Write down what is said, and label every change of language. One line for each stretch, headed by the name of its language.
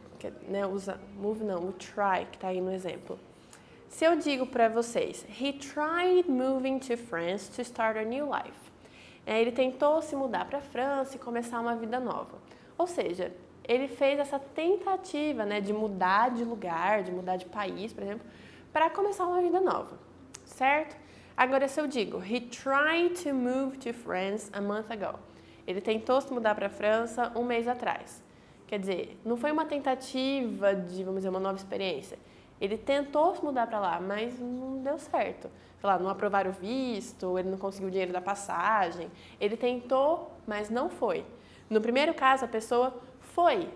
Portuguese: Que, né, move não, o try, que está aí no exemplo. Se eu digo para vocês,
English: he tried moving to France to start a new life.
Portuguese: Ele tentou se mudar para a França e começar uma vida nova. Ou seja, ele fez essa tentativa, né, de mudar de lugar, de mudar de país, por exemplo, para começar uma vida nova, certo? Agora, se eu digo,
English: he tried to move to France a month ago.
Portuguese: Ele tentou se mudar para a França um mês atrás. Quer dizer, não foi uma tentativa de, vamos dizer, uma nova experiência. Ele tentou se mudar para lá, mas não deu certo. Sei lá, não aprovaram o visto, ele não conseguiu o dinheiro da passagem. Ele tentou, mas não foi. No primeiro caso, a pessoa foi.